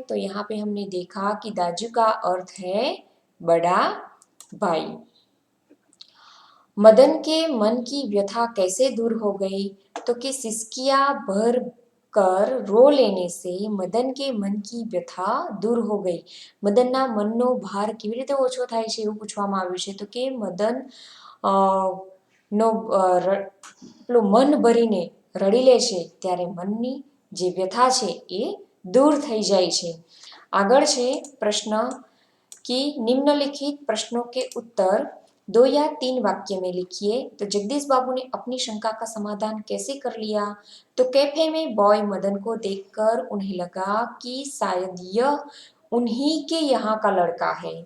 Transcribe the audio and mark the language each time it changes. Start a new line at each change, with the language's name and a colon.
Hindi: तो यहाँ पे हमने देखा कि दाजू का अर्थ है बड़ा भाई। मदन के मन की व्यथा कैसे दूर हो गई? तो कि सिसकियां भर कर रो लेने से મદન के मन की व्यथा दूर हो गई।
Gujarati: મદનના મનનો ભાર કેવી રીતે ઓછો થાય છે એવું પૂછવામાં આવ્યું છે. તો કે મદન નો પેલું મન ભરીને રડી લે છે ત્યારે મનની જે વ્યથા છે એ दूर થઈ જાય છે. આગળ છે પ્રશ્ન
Hindi: कि निम्नलिखित प्रश्नों के उत्तर 2 या 3 वाक्य में लिखिए। तो जगदीश बाबू ने अपनी शंका का समाधान कैसे कर लिया? तो कैफे में बॉय मदन को देखकर उन्हें लगा कि शायद यह उन्हीं के यहाँ का लड़का है।